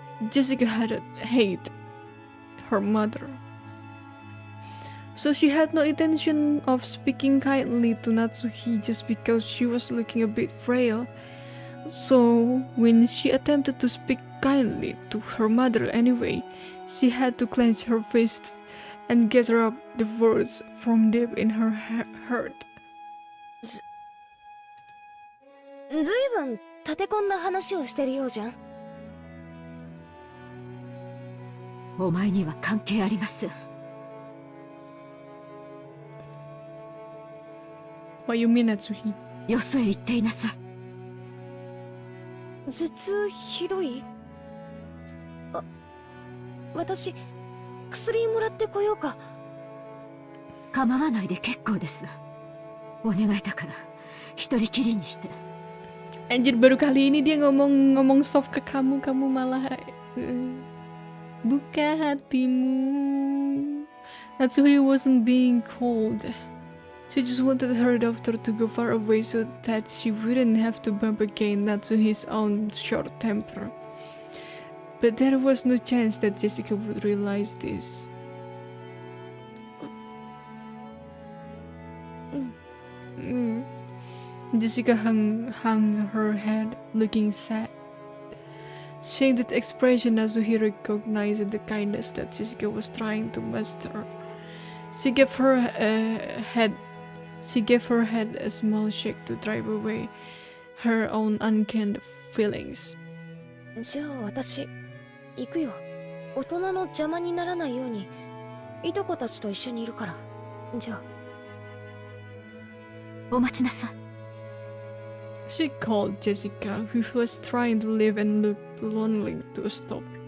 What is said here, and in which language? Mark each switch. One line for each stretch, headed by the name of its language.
English: Jessica had hate her mother. So she had no intention of speaking kindly to Natsuhi just because she was looking a bit frail. So when she attempted to speak kindly to her mother anyway, she had to clench her fists and gather up the words from deep in her heart.
Japanese: ずいぶん立て込んだ話をしてるようじゃん。お前には関係あります。
English: What you mean, Natsuhi?
Japanese: よそへ行っていなさい。頭痛ひどい？私、薬もらってこようか。構わないで結構です。お願いだから一人きりにして。
Indonesian: Anjir, baru kali ini dia ngomong soft ke kamu malah buka hatimu.
English: Natsuhi wasn't being cold. She just wanted her daughter to go far away so that she wouldn't have to bump against Natsuhi's own short temper. But there was no chance that Jessica would realize this. Jessica hung her head, looking sad. Seeing that expression, Natsuhi recognized the kindness that Jessica was trying to muster. She gave her head a small shake to drive away her own unkind feelings.
Japanese: じゃあ私、行くよ。大人の邪魔にならないように、いとこたちと一緒にいるから。じゃあ。お待ちなさい。
English: She called Jessica, who was trying to leave and looked lonely, to a stop.